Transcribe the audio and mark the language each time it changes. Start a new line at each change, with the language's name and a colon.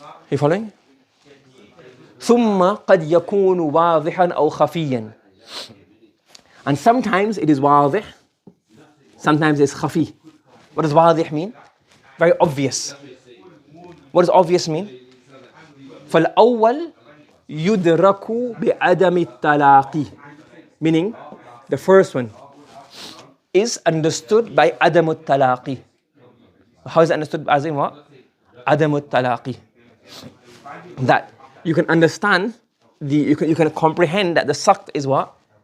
English: You following?
Arabic: ثم قد يكون واضحا أو خفيا.
English: And sometimes it is واضح, sometimes it's خفي. What does واضح mean? Very obvious. What does obvious mean?
Arabic: فالأول يدرك بعدم التلاقي.
English: Meaning, the first one is understood by عدم التلاقي. How is it understood as in what?
Arabic: عدم التلاقي.
English: That you can understand, you can comprehend that the saqt is what?